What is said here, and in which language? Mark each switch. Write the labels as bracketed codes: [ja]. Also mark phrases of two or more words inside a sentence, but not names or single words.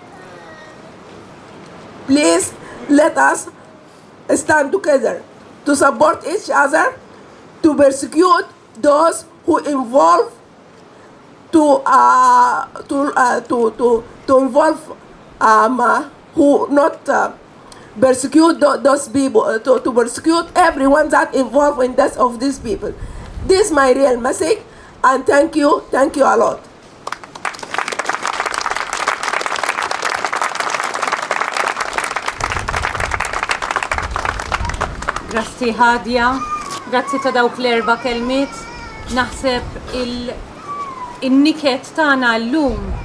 [en] Please, let us stand together to support each other, to persecute those who involve who not persecute those people, to persecute everyone that involved in death of these people. This is my real message, and thank you a lot. [mt] Grazzi Hadia, grazzi ta' dawk l-erba' kelmiet. Naħseb il-niket tagħna llum.